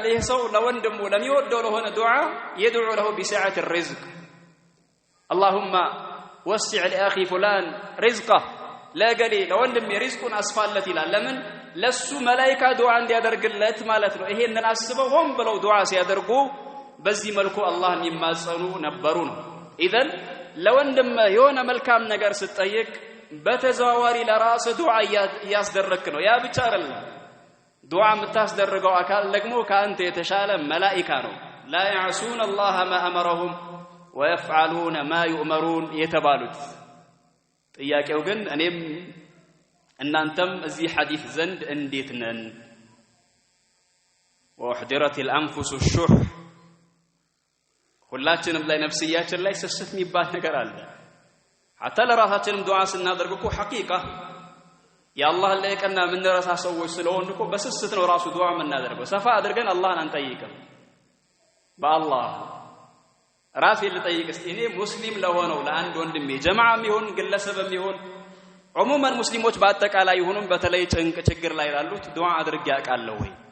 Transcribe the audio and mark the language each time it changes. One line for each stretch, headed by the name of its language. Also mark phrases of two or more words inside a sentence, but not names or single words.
Amharic: ይህ ሰው ለወንድሙ ለሚወደው ለሆነ ዱዓ
Arabic: يدعو له بسعة الرزق اللهم وسع لأخي فلان رزقه
Amharic: ለገሌ ለወንድሜ ሪዝቁን አስፋለት ይላል። ለምን? ለሱ መላእክት ዱዓ እንዲያደርግለት ማለት ነው። ይሄንን አስበው ሆን ብለው ዱዓ ሲያደርጉ በዚህ መልኩ አላህን የሚማጸኑ ነበሩ ነው። ኢዘን ለወንድም የሆነ መልካም ነገር ስትጠይቅ በተዘዋዋሪ ለራስ ዱዓ ያስደረክ ነው። ያ ብቻ አይደለም፣ ዱዓ የምታስደርገው አካል ደግሞ ካንተ የተሻለ መላእክት ነው።
Arabic: لا يعصون الله ما أمرهم ويفعلون ما يؤمرون
Amharic: የተባሉት። ጥያቄው ግን እኔም እናንተም እዚህ ሐዲስ ዘንድ እንዴት ነን?
Arabic: وحضرت الأنفس الشح
Amharic: ሁላችንም ላይ ነፍስያችን ላይ ስስት የሚባል ነገር አለ። حتى ለራሳችንም ዱዓ ስናደርግ እኮ ሐቂቃ የአላህ ላይ ቀና ምን ረሳ ሰዎች ስለሆን እኮ በስስት ነው ራሱ ዱዓ የምናደርገው። ሰፋ አድርገን አላህን አንጠይቅም። በአላህ ራሴን ልጠይቅ እስቲ እኔ ሙስሊም ለሆነው ለአንድ ወንድሜ ጀማዓም ይሁን ግለሰብም ይሁን ዑሙማን ሙስሊሞች በአጠቃላይ ይሁንም በተለይ ጭንቅ ችግር ላይ ያሉት ዱዓ አድርጌ አውቃለሁ ወይ?